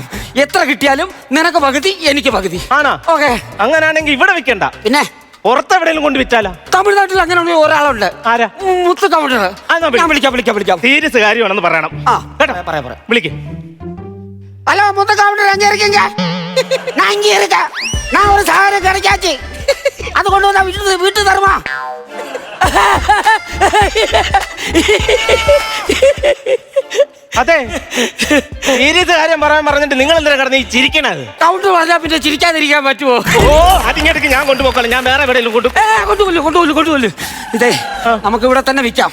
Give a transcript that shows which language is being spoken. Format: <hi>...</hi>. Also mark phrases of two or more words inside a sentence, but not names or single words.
<ml>എത്ര കിട്ടിയാലും നിനക്ക് പകുതി, എനിക്ക് പകുതി. ആണോ? ഓക്കെ. അങ്ങനാണെങ്കിൽ ഇവിടെ വിൽക്കണ്ട, പിന്നെ പുറത്തെവിടെയും കൊണ്ട് വിറ്റാലോ? തമിഴ്നാട്ടിൽ അങ്ങനെ ഒരാളുണ്ട്. ആരാ? മുത്ത് കൗണ്ടർ. വിളിക്കാം. സീരിയസ് കാര്യമാണെന്ന് പറയണം. കേട്ടോ? വിളിക്കും. ഹലോ, മുത്ത് കൗണ്ടർ.</ml> <ta>நான் ஒரு சாகரம் கிடைச்சாச்சு. அது கொண்டு வந்தா வீட்டு தருமா?</ta> <ml>അതെ, സീരിയസ് കാര്യം പറഞ്ഞിട്ട് നിങ്ങൾ എന്തിനാ കിടന്ന് ഈ ചിരിക്കണത്? കൗണ്ടർ പറഞ്ഞാൽ പിന്നെ ചിരിക്കാതിരിക്കാൻ പറ്റുമോ? ഓ, അതിങ്ങോട്ടേക്ക് ഞാൻ കൊണ്ടുപോക്കോളാം. ഞാൻ വേറെ എവിടെയെങ്കിലും കൊണ്ടുപോലും. ഇതേ, നമുക്ക് ഇവിടെ തന്നെ വിൽക്കാം.</ml>